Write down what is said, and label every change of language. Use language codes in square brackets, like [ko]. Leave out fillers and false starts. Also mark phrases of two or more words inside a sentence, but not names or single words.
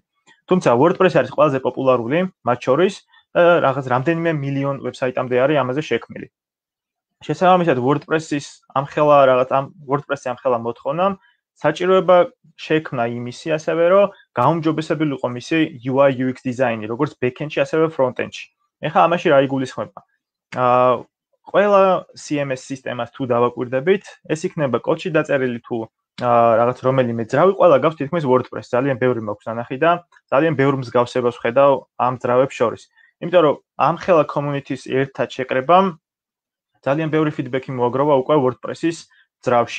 [ka] თუმცა WordPress არის ყველაზე პოპულარული მათ შორის და რაღაც რამდენიმე მილიონ ვებსაიტამდე არის ამაზე შექმნილი. შესაბამისად WordPress-ის WordPress-ი ამხელა მოთხოვნამ საჭიროება შექმნა იმისი ასევე რომ გაუმჯობესებული იყო მისი [en] UI UX [ka] დიზაინი, როგორც back-end-ში, ასევე front-end-ში. ეხლა ამაში რა იგულისხმება? ყველა CMS სისტემას თუ დავაკვირდებით, ეს იქნება კოდში დაწერილი თუ რაღაც რომელიმე ძრავი, ყველა გავს თითქმის WordPress, ძალიან ბევრი მაქვს ნანახი და ძალიან ბევრ მსგავსებას ვხედავ ამ ძრავებს შორის. იმიტომ რომ ამხელა community-ის ერთად შეკრებამ ძალიან ბევრი feedback-ი მოაგროვა უკვე WordPress-ის ძრავში.